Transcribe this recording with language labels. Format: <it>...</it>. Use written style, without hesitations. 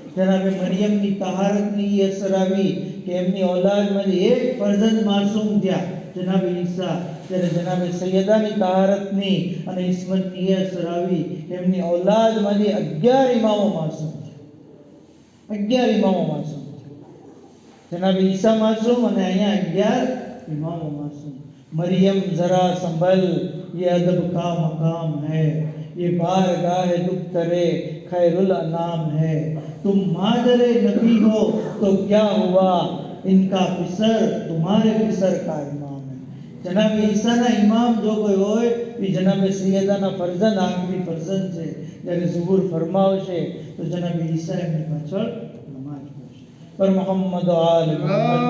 <gu>જનાબે મરિયમની તહારતની એ અસર આવી કે એમની ઔલાદમાંથી એક ફરજંદ માસૂમ થયા, જનાબે ઈસા. જ્યારે જનાબે સૈયદાની તહારતની અને ઇસ્મતની એ અસર આવી કે એમની ઔલાદમાંથી 11 ઇમામો માસૂમ છે. 11 ઇમામો માસૂમ છે. જનાબે ઈસા માસૂમ અને અહીંયા 11</gu> <hi>इमाम मासूम. मरियम जरा संभल, ये अदब का मकाम है, ये बारगाह दुख्तरे खैरुल अनाम है. तुम मादरे नबी हो तो क्या हुआ, इनका पिसर तुम्हारे पिसर का इमाम है.</hi> <gu>जनाब ईसाना इमाम जो कोई હોય એ જનાબે સૈયદાના ફરજંદ, આખરી ફરજંદ છે. જ્યારે ઝુહુર ફરમાવશે તો જનાબ ઈસા એમની પાછળ નમાઝ પઢશે. પર મોહમ્મદ આલ એમના</gu>